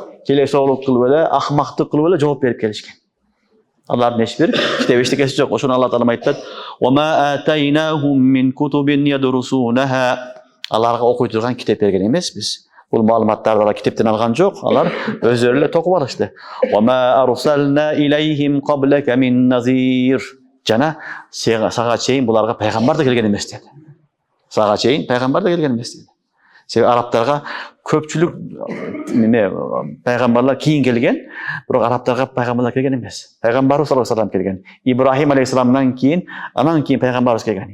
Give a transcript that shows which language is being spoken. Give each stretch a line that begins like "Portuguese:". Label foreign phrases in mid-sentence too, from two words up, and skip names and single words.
Kyrgyz: желесоолук кылып эле, акмактык кылып эле жооп берип келишкен. Алардын эч бир китеп эчтекеси жок. Ошону Алла Таала айтат:
Arabic: "وما آتيناهم من كتب يدرسونها".
Kyrgyz: Аларга окуй турган китеп берген эмеспиз. Бул маалыматтарды алар китептен алган жок. Алар өздөрү эле токуп алышты.
Arabic: "وما أرسلنا إليهم قبلك من نذير".
Kyrgyz: Жана сага чейин буларга пайгамбар да келген эмес деди. Сага чейин пайгамбар да келген эмес деди. Себеби арабтарга көпчүлүк пайгамбарлар кийин келген, бирок арабтарга пайгамбарлар келген эмес. Пайгамбарыбыз
Arabic: صلى الله عليه وسلم
Kyrgyz: келген. Ибрахим алейхиссаламдан кийин, анан кийин пайгамбарыбыз келген.